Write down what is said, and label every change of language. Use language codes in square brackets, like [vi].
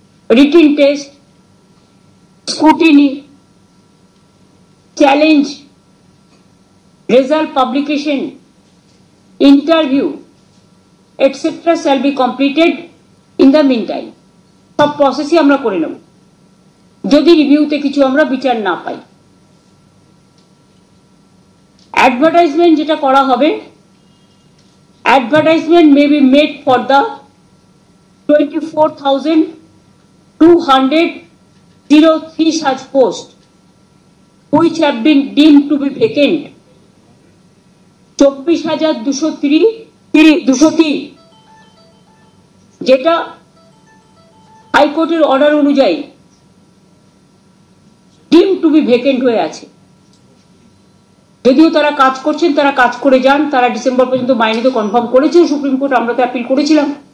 [en] Written test, scrutiny, challenge, result publication, interview etcetera shall be completed in the meantime. [bn] সব প্রসেসই আমরা করে নেব যদি রিভিউতে কিছু আমরা বিচার না পাই। [en] advertisement [bn] যেটা করা হবে, [en] advertisement may be made for the 24,203 such posts which have been deemed to be vacant। [bn] 24,203 যেটা হাইকোর্টের অর্ডার অনুযায়ী [en] deemed to be vacant [bn] হয়ে আছে। যদিও তারা কাজ করছেন, তারা কাজ করে যান, তারা ডিসেম্বর পর্যন্ত মাইনে তো কনফার্ম করেছে সুপ্রিম কোর্ট, আমরা তো অ্যাপিল করেছিলাম।